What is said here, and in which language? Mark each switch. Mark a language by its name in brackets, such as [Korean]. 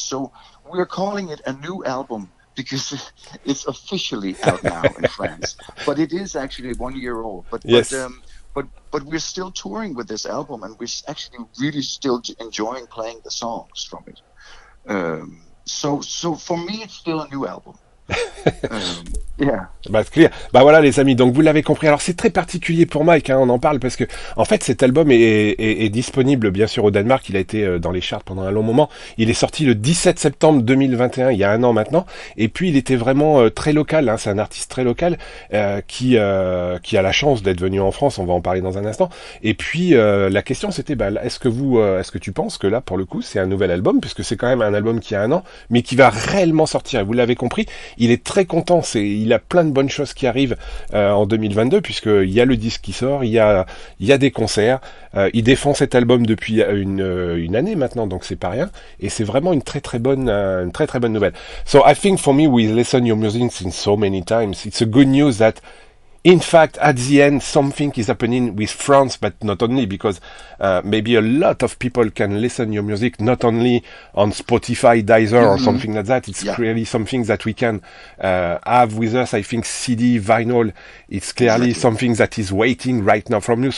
[English] So we're calling it a new album, because it's officially out now in France, but it is actually 1 year old. But we're still touring with this album, and we're actually really still enjoying playing the songs from it. So for me, it's still a new album. Yeah. Clear. [French] Voilà les amis, donc vous l'avez compris. Alors c'est très particulier pour Mike, on en parle parce que en fait cet album est disponible bien sûr au Danemark. Il a été dans les charts pendant un long moment. Il est sorti le 17 septembre 2021, il y a un an maintenant. Et puis il était vraiment très local, c'est un artiste très local qui a la chance d'être venu en France. On va en parler dans un instant. Et puis la question c'était est-ce que tu penses que là pour le coup c'est un nouvel album, puisque c'est quand même un album qui a un an, mais qui va réellement sortir. Et vous l'avez compris, il est très content. Il a plein de bonnes choses qui arrivent en 2022, puisqu'il y a le disque qui sort, il y a des concerts, il défend cet album depuis une année maintenant, donc c'est pas rien, et c'est vraiment une très bonne nouvelle. [English] So I think for me, we listen your music since so many times. It's a good news that in fact, at the end, something is happening with France, but not only, because maybe a lot of people can listen your music not only on Spotify, Deezer, or something like that. It's clearly something that we can have with us. I think CD, vinyl, it's clearly something that is waiting right now from you.